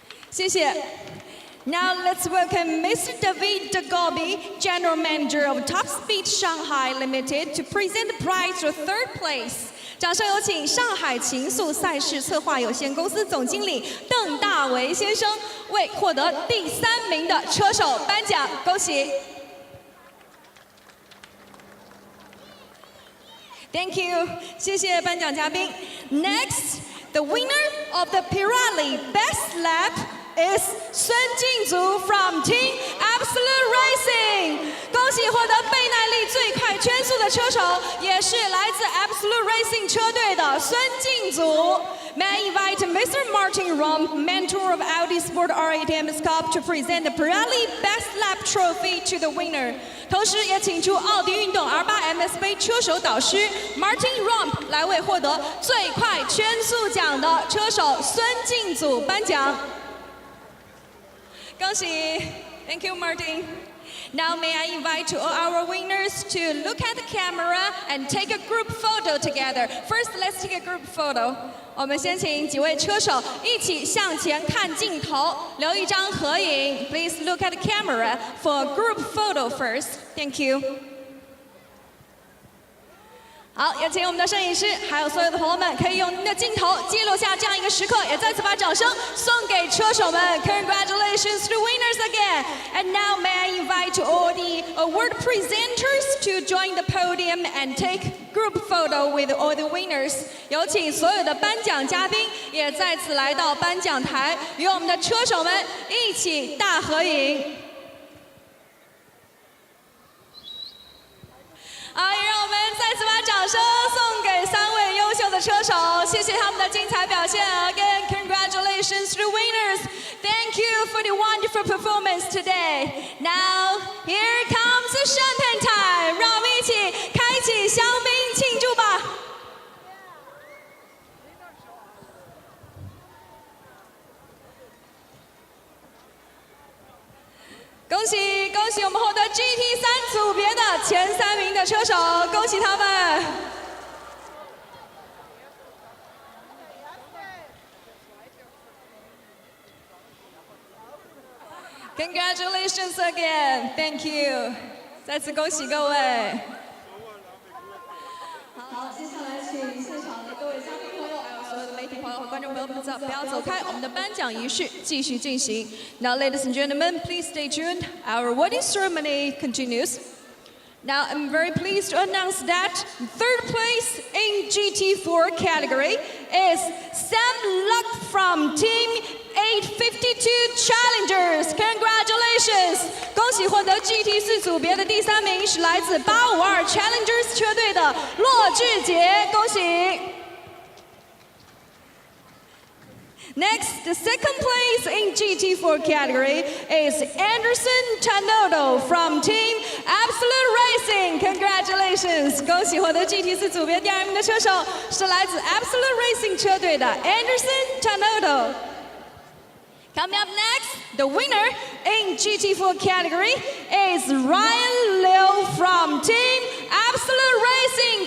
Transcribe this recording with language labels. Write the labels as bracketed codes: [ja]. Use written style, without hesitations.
[zh] 谢谢。 [en] Now let's welcome Mr. David Dagobi, General Manager of Top Speed Shanghai Limited, to present the prize to third place. [zh] 掌声有请上海情速赛事策划有限公司总经理邓大为先生为获得第3名的车手颁奖，恭喜 ！ [en] Thank you， [zh] 谢谢颁奖嘉宾。 [en] Next, the winner of the Pirelli Best Lap is 孙静祖 from Team Absolute Racing。 [zh] 恭喜获得倍耐力最快圈速的车手，也是来自 Absolute Racing 车队的孙静祖。 [en] May I invite Mr. Martin Rom, mentor of Audi Sport R8 MS Cup, to present the Pirelli Best Lap Trophy to the winner。 [zh] 同时也请出奥迪运动 R8 MS 杯车手导师 Martin Rom 来为获得最快圈速奖的车手孙静祖颁奖。恭喜 [en] ，Thank you, Martin. Now may I invite all our winners to look at the camera and take a group photo together. First, let's take a group photo. [zh] 我们先请几位车手一起向前看镜头，留一张合影。 [en] Please look at the camera for a group photo first. Thank you. [zh] 好，也请我们的摄影师，还有所有的朋友们，可以用您的镜头记录下这样一个时刻，也再次把掌声送给车手们。 [en] Congratulations to winners again! And now may I invite all the award presenters to join the podium and take group photo with all the winners. [zh] 有请所有的颁奖嘉宾也再次来到颁奖台，与我们的车手们一起大合影。好，也让我们再次把掌声送给3位优秀的车手，谢谢他们的精彩表现。 [en] Again, congratulations to the winners. Thank you for the wonderful performance today. Now, here comes the champagne time. [zh] 让我们一起开启香槟庆祝吧。恭喜恭喜我们获得 GT3 组别的前3名的车手，恭喜他们！ [en] Congratulations again, thank you， [zh] 再次恭喜各位。好，接下来请现场的各位嘉宾朋友，还有所有的媒体朋友和观众朋友们不要走开，我们的颁奖仪式继续进行。 [en] Now, ladies and gentlemen, please stay tuned. Our awarding ceremony continues. Now, I'm very pleased to announce that third place in GT4 category is Sam Luck from Team 852 Challengers. Congratulations! [zh] 恭喜获得 GT4 组别的第3名是来自852 Challengers 车队的骆志杰，恭喜！ [en] Next, the second place in GT4 category is Anderson Tanodo from Team Absolute Racing. Congratulations! [zh] 恭喜获得 GT4 组别第2名的车手是来自 Absolute Racing 车队的 Anderson Tanodo. [en] Coming up next, the winner in GT4 category is Ryan Liu from Team Absolute Racing.